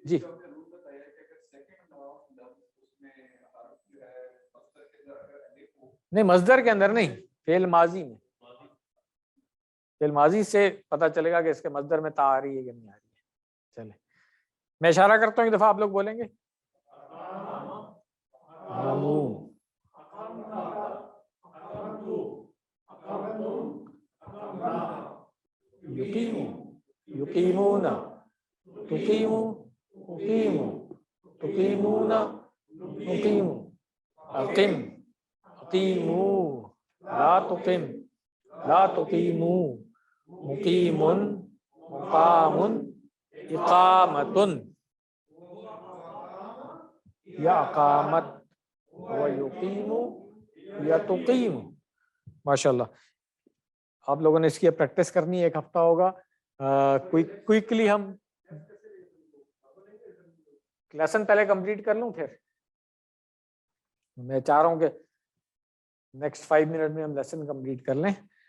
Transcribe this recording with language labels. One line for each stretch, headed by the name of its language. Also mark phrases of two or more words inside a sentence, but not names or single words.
Urdu: جی نہیں، مصدر کے اندر نہیں، فعل ماضی میں. فعل ماضی سے پتہ چلے گا کہ اس کے مصدر میں تا آ رہی ہے کہ نہیں آ رہی ہے. چلے میں اشارہ کرتا ہوں، ایک دفعہ آپ لوگ بولیں گے.
Arabic: یقیمو، یقیمون، تقیمو، اقیمو، تقیمون، نقیمو، اقم، اقیمو، لا تقم، لا تقیمو، مقیمن، مقامن، اقامتن یا اقامت، و یقیمو یا تقیم.
Urdu: ماشاءاللہ آپ لوگوں نے اس کی پریکٹس کرنی ہے، ایک ہفتہ ہوگا. کوئکلی ہم لیسن پہلے کمپلیٹ کر لوں، پھر میں چاہ رہا ہوں کہ نیکسٹ 5 منٹ میں ہم
English: lesson complete
Urdu: کر لیں.